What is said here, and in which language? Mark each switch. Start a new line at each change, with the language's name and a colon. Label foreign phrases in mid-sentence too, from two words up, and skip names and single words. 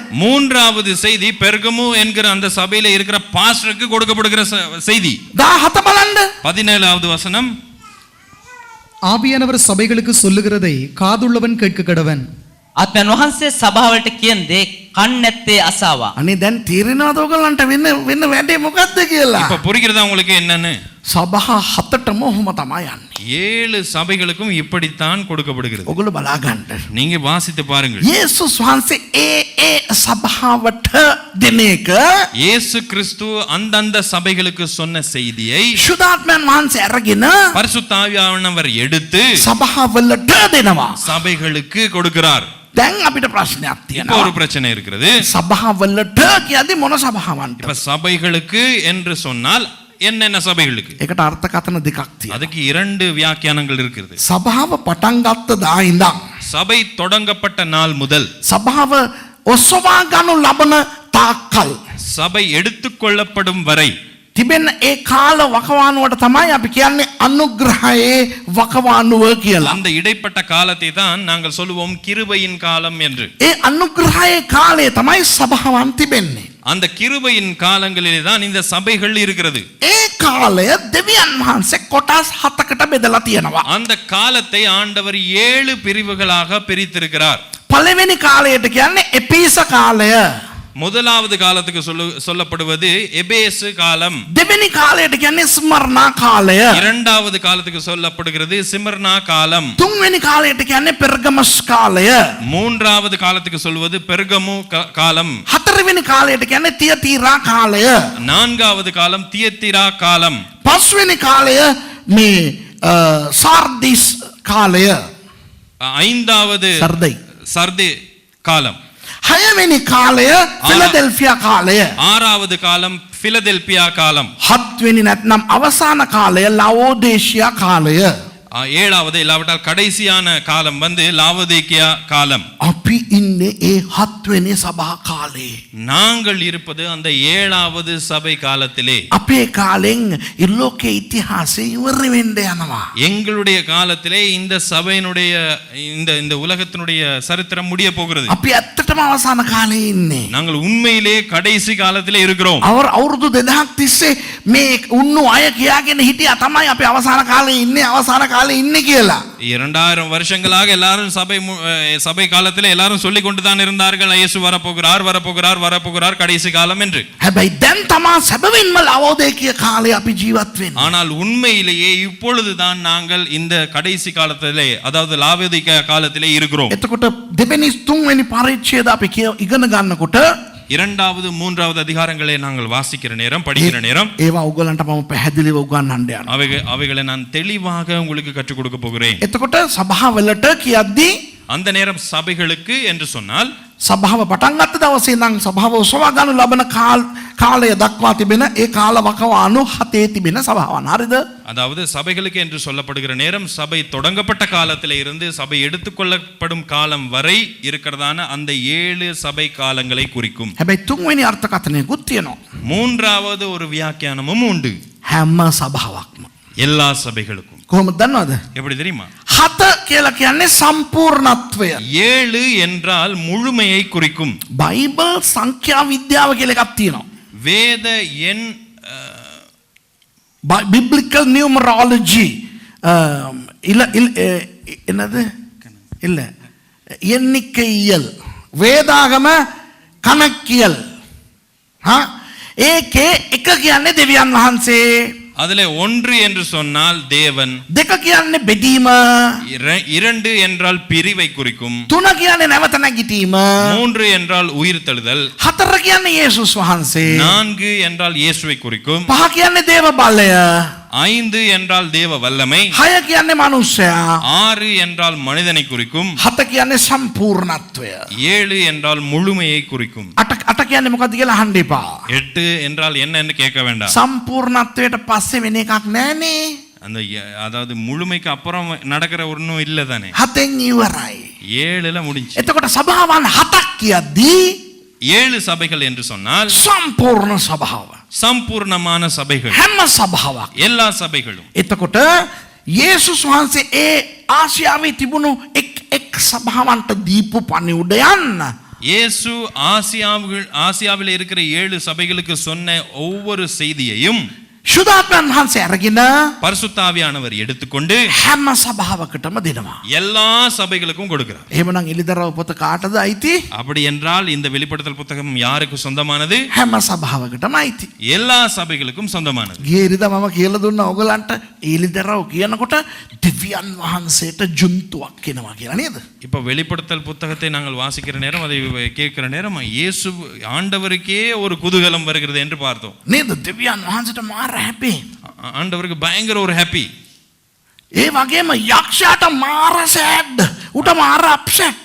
Tamil: 3வது செய்தி பெர்கமு என்கிற அந்த சபையில இருக்கிற பாஸ்டருக்கு கொடுக்கப்படுகிற செய்தி.
Sinhala: 17 බලන්න.
Tamil: 17வது வசனம். ஆவியானவர் சபைகளுக்கு சொல்லுகிறதை காதுள்ளவன் கேட்க கடவன்.
Sinhala: ආත්මයන් වහන්සේ සභාවලට කියන දේ කන් නැත්තේ අසාවා. අනේ දැන් තේරෙනවද ඔයගලන්ට වෙන්න වැඩේ මොකද්ද කියලා?
Tamil: இப்ப புரிகிறதா உங்களுக்கு என்னன்னு?
Sinhala: සභා හතටම ඔහොම තමයි යන්නේ.
Tamil: 7 சபைகளுக்கும் இப்படித்தான் கொடுக்கப்படுகிறது.
Sinhala: ඔයගොල්ලෝ බලා ගන්න.
Tamil: நீங்க வாசித்து பாருங்கள்.
Sinhala: යේසුස් වහන්සේ ඒ සභාවට දෙන එක
Tamil: இயேசு கிறிஸ்து அந்தந்த சபைகளுக்கு சொன்ன செய்தியை
Sinhala: ශුද්ධාත්මයන් වහන්සේ අරගෙන
Tamil: பரிசுத்த ஆவியானவர் எடுத்து
Sinhala: සභාවලට දෙනවා.
Tamil: சபைகளுக்கு கொடுக்கிறார்.
Sinhala: දැන් අපිට ප්‍රශ්නයක්
Tamil: இப்போ
Sinhala: තියෙනවා.
Tamil: ஒரு பிரச்சனை இருக்கிறது.
Sinhala: සභාවලට කියද්දි මොන සභාවන්ට?
Tamil: இப்ப சபைகளுக்கு என்று சொன்னால் என்னென்ன சபைகளுக்கு?
Sinhala: ඒකට අර්ථකථන දෙකක් තියෙනවා.
Tamil: அதுக்கு 2 வியாக்கியானங்கள் இருக்கிறது.
Sinhala: සභාව පටන් ගත්ත දා ඉඳන්
Tamil: சபை தொடங்கப்பட்ட நாள் முதல்
Sinhala: සභාව ඔසවා ගනු ලබන තාක්කල්
Tamil: சபை எடுத்துக்கொள்ளப்படும் வரை
Sinhala: තිබෙන ඒ කාල වකවානුවට තමයි අපි කියන්නේ අනුග්‍රහයේ වකවානුව කියලා.
Tamil: அந்த இடைப்பட்ட காலத்தை தான் நாங்கள் சொல்லுவோம் கிருபையின் காலம் என்று.
Sinhala: ඒ අනුග්‍රහයේ කාලය තමයි සභාවන් තිබෙන්නේ.
Tamil: அந்த கிருபையின் காலங்களிலே தான் இந்த சபைகள் இருக்கிறது.
Sinhala: ඒ කාලය දෙවියන් වහන්සේ කොටස් 7කට බෙදලා තියෙනවා.
Tamil: அந்த காலத்தை ஆண்டவர் 7 பிரிவுகளாக பிரித்திருக்கிறார்.
Sinhala: පළවෙනි කාලයට කියන්නේ එපීස කාලය.
Tamil: முதலாவது காலத்துக்கு சொல்லப்படுவது எபேசு காலம்.
Sinhala: දෙවෙනි කාලයට කියන්නේ ස්මර්ණා කාලය.
Tamil: இரண்டாவது காலத்துக்கு சொல்லப்படுகிறது சிமர்னா காலம்.
Sinhala: තුන්වෙනි කාලයට කියන්නේ පෙර්ගමස් කාලය.
Tamil: மூன்றாவது காலத்துக்கு சொல்வது பெர்கமு காலம்.
Sinhala: හතරවෙනි කාලයට කියන්නේ තියතීරා කාලය.
Tamil: நான்காவது காலம் தியத்திரா காலம்.
Sinhala: පස්වෙනි කාලය මේ සාර්දිස් කාලය.
Tamil: ஐந்தாவது
Sinhala: සර්දයි.
Tamil: சர்தே காலம்.
Sinhala: හයවෙනි කාලය ෆිලදෙල්ෆියා කාලය.
Tamil: ஆறாவது காலம் பிலதெல்பியா காலம்.
Sinhala: හත්වෙනි නැත්නම් අවසාන කාලය ලවෝදේශියා කාලය.
Tamil: ஏழாவது இல்லாவிட்டால் கடைசியான காலம் வந்து லாவதேக்கியா காலம்.
Sinhala: අපි ඉන්නේ ඒ හත්වෙනි සභා කාලේ.
Tamil: நாங்கள் இருப்பது அந்த 7வது சபை காலத்திலே.
Sinhala: අපේ කාලෙන් ලෝකේ ඉතිහාසය ඉවර වෙන්න යනවා.
Tamil: எங்களுடைய காலத்திலே இந்த சபையினுடைய இந்த உலகத்தினுடைய சரித்திரம் முடிய போகிறது.
Sinhala: අපි ඇත්තටම අවසාන කාලේ ඉන්නේ.
Tamil: நாங்கள் உண்மையிலே கடைசி காலத்திலே இருக்கிறோம்.
Sinhala: අවුරුදු 2000ක් තිස්සේ මේ උන්නු අය කියාගෙන හිටියා තමයි අපි අවසාන කාලේ ඉන්නේ අවසාන කාලේ ඉන්නේ කියලා.
Tamil: 2000 வருஷங்களாக எல்லாரும் சபை காலத்திலே எல்லாரும் சொல்லிக் கொண்டு தான் இருந்தார்கள் இயேசு வரப்போகிறார் கடைசி காலம் என்று.
Sinhala: හැබැයි දැන් තමා සැබවින්ම ලවෝදේකිය කාලේ අපි ජීවත් වෙන්නේ.
Tamil: ஆனால் உண்மையிலேயே இப்பொழுதுதான் நாங்கள் இந்த கடைசி காலத்திலே அதாவது லாவோதிகேயா காலத்திலே இருக்கிறோம்.
Sinhala: එතකොට දෙවෙනි තුන්වෙනි පරිච්ඡේද අපි ඉගෙන ගන්නකොට
Tamil: 2வது 3வது அதிகாரங்களை நாங்கள் வாசிக்கிற நேரம் படிக்கிற நேரம்
Sinhala: ඒවා ඔයගලන්ට මම පැහැදිලිව උගන්වන්න යනවා.
Tamil: அவைகளை நான் தெளிவாக உங்களுக்கு கற்றுக் கொடுக்க போகிறேன்.
Sinhala: එතකොට සභාවලට කියද්දී
Tamil: அந்த நேரம் சபைகளுக்கு என்று சொன்னால்
Sinhala: සභාව පටන් ගත්ත දවසේ ඉඳන් සභාව ඔසවා ගන්න ලබන කාලය දක්වා තිබෙන ඒ කාල වකවානු 7 තිබෙන සභාවන්. හරිද?
Tamil: அதாவது சபைகளுக்கு என்று சொல்லப்படுகிற நேரம் சபை தொடங்கப்பட்ட காலத்திலே இருந்து சபை எடுத்துக்கொள்ளப்படும் காலம் வரை இருக்கிறதான அந்த 7 சபை காலங்களை குறிக்கும்.
Sinhala: හැබැයි තුන්වෙනි අර්ථකථනයකුත් තියෙනවා.
Tamil: மூன்றாவது ஒரு வியாக்கியானமும் உண்டு.
Sinhala: හැම සභාවක්ම.
Tamil: எல்லா சபைகளுக்கும்.
Sinhala: කොහොමද දන්නවද?
Tamil: எப்படி தெரியுமா?
Sinhala: 7 කියලා කියන්නේ සම්පූර්ණත්වය.
Tamil: 7 என்றால் முழுமையை குறிக்கும்.
Sinhala: බයිබල් සංඛ්‍යා විද්‍යාව කියලා එකක් තියෙනවා.
Tamil: வேத எண்
English: biblical numerology
Tamil: என்னது இல்ல எண்ணிக்கையியல் வேதாகம கணக்கியல்
Sinhala: ඒකේ එක කියන්නේ දෙවියන් වහන්සේ.
Tamil: அதிலே 1 என்று சொன்னால் தேவன்.
Sinhala: 2 කියන්නේ බෙදීම.
Tamil: 2 என்றால் பிரிவை குறிக்கும்.
Sinhala: 3 කියන්නේ නැවත නැගිටීම.
Tamil: 3 என்றால் உயிர்த்தெழுதல்.
Sinhala: 4 කියන්නේ යේසුස් වහන්සේ.
Tamil: 4 என்றால் இயேசுவை குறிக்கும்.
Sinhala: 5 කියන්නේ දේව බලය.
Tamil: 5 என்றால் தேவ வல்லமை.
Sinhala: 6 කියන්නේ මනුෂ්‍යයා.
Tamil: 6 என்றால் மனிதனை குறிக்கும்.
Sinhala: 7 කියන්නේ සම්පූර්ණත්වය.
Tamil: 7 என்றால் முழுமையை குறிக்கும்.
Sinhala: 8 කියන්නේ මොකක්ද කියලා අහන්න එපා.
Tamil: 8 என்றால் என்னன்னு கேட்க வேண்டாம்.
Sinhala: සම්පූර්ණත්වයට පස්සේ වෙන එකක් නෑනේ.
Tamil: அந்த அதாவது முழுமைக்கு அப்புறம் நடக்கிற ஒண்ணும் இல்ல தானே.
Sinhala: 7න් ඉවරයි.
Tamil: 7ல முடிஞ்சு.
Sinhala: එතකොට සභාවන් 7ක් කියද්දී
Tamil: 7 சபைகள் என்று சொன்னால்
Sinhala: සම්පූර්ණ සභාව.
Tamil: சம்பூர்ணமான சபைகள்.
Sinhala: හැම සභාවක්.
Tamil: எல்லா சபைகளும்.
Sinhala: එතකොට යේසුස් වහන්සේ ඒ ආසියාවේ තිබුණු එක් සභාවන්ට දීපු පණිවුඩයන්
Tamil: இயேசு ஆசியாவில் இருக்கிற 7 சபைகளுக்கு சொன்ன ஒவ்வொரு செய்தியையும்
Sinhala: ශුද්ධාත්මයන් වහන්සේ අරගෙන
Tamil: பரிசுத்தாவியானவர் எடுத்துக்கொண்டு
Sinhala: හැම සභාවකටම දෙනවා.
Tamil: எல்லா சபைகளுக்கும் கொடுக்கிறார்.
Sinhala: එහෙමනම් එළිදරව් පොත කාටද අයිති?
Tamil: அப்படி என்றால் இந்த வெளிப்படுத்தல் புத்தகம் யாருக்கு சொந்தமானது?
Sinhala: හැම සභාවකටම අයිති.
Tamil: எல்லா சபைகளுக்கும் சொந்தமானது.
Sinhala: ගියේරිද මම කියලා දුන්නා ඔයගලන්ට එළිදරව් කියනකොට දෙවියන් වහන්සේට ජුන්තුවක් එනවා කියලා නේද?
Tamil: இப்ப வெளிப்படுத்தல் புத்தகத்தை நாங்கள் வாசிக்கிற நேரம் அதை கேட்கிற நேரம் இயேசு ஆண்டவருக்கே ஒரு குதூகலம் வருகிறது என்று பார்த்தோம்.
Sinhala: නේද? දෙවියන් වහන්සේට මාර හැපි.
Tamil: ஆண்டவருக்கு பயங்கர ஒரு ஹாப்பி.
Sinhala: ඒ වගේම යක්ෂයාට මාර සෑඩ්. උට මාර අප්සෙට්.